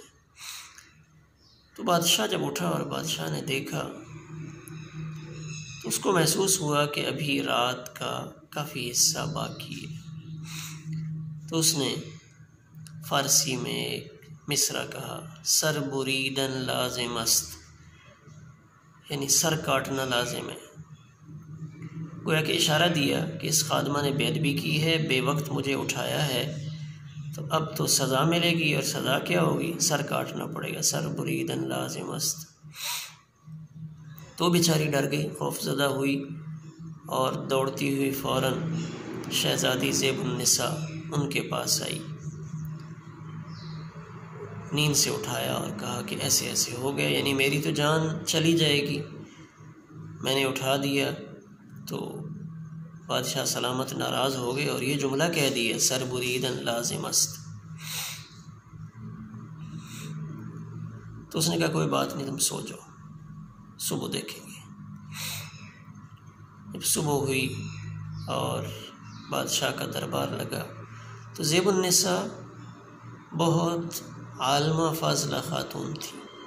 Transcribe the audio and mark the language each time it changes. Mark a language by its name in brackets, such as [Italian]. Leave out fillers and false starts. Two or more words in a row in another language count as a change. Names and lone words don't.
[Urdu] تو بادشاہ جب اٹھا اور بادشاہ نے دیکھا تو اس کو محسوس ہوا کہ ابھی رات کا کافی حصہ باقی ہے۔ تو اس نے فارسی میں ایک مصرع کہا، [Persian] سر بریدن لازم است، [Urdu] یعنی سر کاٹنا لازم ہے۔ گویا کہ اشارہ دیا کہ اس خادمہ نے بے ادبی کی ہے، بے وقت مجھے اٹھایا ہے، تو اب تو سزا ملے گی، اور سزا کیا ہوگی؟ سر کاٹنا پڑے گا، [Persian] سر بریدن لازم است۔ [Urdu] تو بیچاری ڈر گئی، خوف زدہ ہوئی، اور دوڑتی ہوئی فوراً شہزادی زیب النساء ان کے پاس آئی، نیند سے اٹھایا اور کہا کہ ایسے ایسے ہو گیا، یعنی میری تو جان چلی جائے گی، میں نے اٹھا دیا۔ تو بادشاہ سلامت ناراض ہو گئے اور یہ جملہ کہہ دیا، [Persian] سر بریدن لازم است۔ [Urdu] تو اس نے کہا کوئی بات نہیں، تم سو جاؤ، صبح دیکھیں گے۔ جب صبح ہوئی اور بادشاہ کا دربار لگا تو زیب النساء بہت عالمہ فاضلہ خاتون تھی،